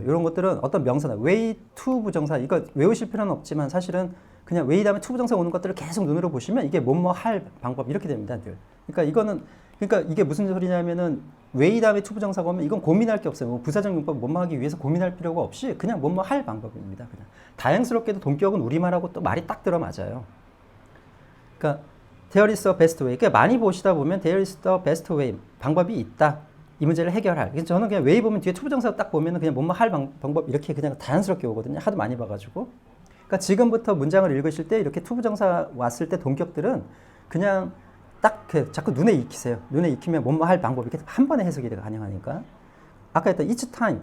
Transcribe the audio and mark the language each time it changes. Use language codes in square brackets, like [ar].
[ko] 이런 것들은 어떤 명사나 way to 부정사 이거 외우실 필요는 없지만 사실은 그냥 way 다음에 to 부정사 오는 것들을 계속 눈으로 보시면 이게 뭐뭐 할 방법 이렇게 됩니다. 늘. 그러니까 이게 무슨 소리냐면은 way 다음에 to 부정사가 오면 이건 고민할 게 없어요. 뭐 부사적 용법 뭐뭐 하기 위해서 고민할 필요가 없이 그냥 뭐뭐 할 방법입니다. 그냥. 다행스럽게도 동격은 우리말하고 또 말이 딱 들어맞아요. 그러니까 [en] there is the best way. [ko] 그러니까 많이 보시다 보면 [en] there is the best way. [ko] 방법이 있다. 이 문제를 해결할. 그래서 저는 그냥 way 보면 뒤에 to 부정사 딱 보면은 그냥 뭐뭐 할 방법 이렇게 그냥 자연스럽게 오거든요. 하도 많이 봐가지고. 그러니까 지금부터 문장을 읽으실 때 이렇게 to 부정사 왔을 때 동격들은 그냥 딱 자꾸 눈에 익히세요. 눈에 익히면 뭐뭐 할 방법 이렇게 한 번에 해석이 가능하니까. 아까 했던 [en] it's time.